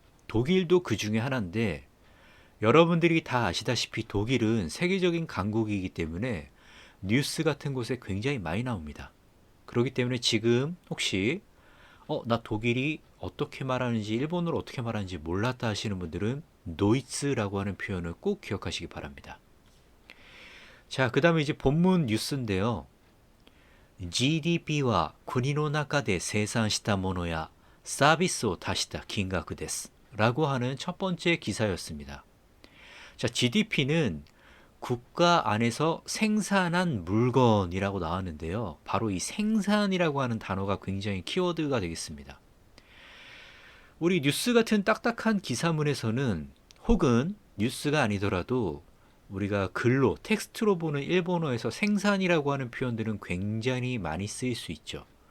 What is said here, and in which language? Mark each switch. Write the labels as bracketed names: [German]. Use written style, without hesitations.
[Korean] 독일도 그 중에 하나인데, 여러분들이 다 아시다시피 독일은 세계적인 강국이기 때문에 뉴스 같은 곳에 굉장히 많이 나옵니다. 그렇기 때문에 지금 혹시 나 독일이 어떻게 말하는지, 일본어로 어떻게 말하는지 몰랐다 하시는 분들은 도이츠라고 하는 표현을 꼭 기억하시기 바랍니다. 자, 그 다음에 이제 본문 뉴스인데요. [Japanese] GDP와 国の中で生産したものやサービスを足した金額です. 라고 하는 첫 번째 기사였습니다. [Korean] 자, GDP는 국가 안에서 생산한 물건이라고 나왔는데요. 바로 이 생산이라고 하는 단어가 굉장히 키워드가 되겠습니다. 우리 뉴스 같은 딱딱한 기사문에서는 혹은 뉴스가 아니더라도 우리가 글로 텍스트로 보는 일본어에서 생산이라고 하는 표현들은 굉장히 많이 쓰일 수 있죠.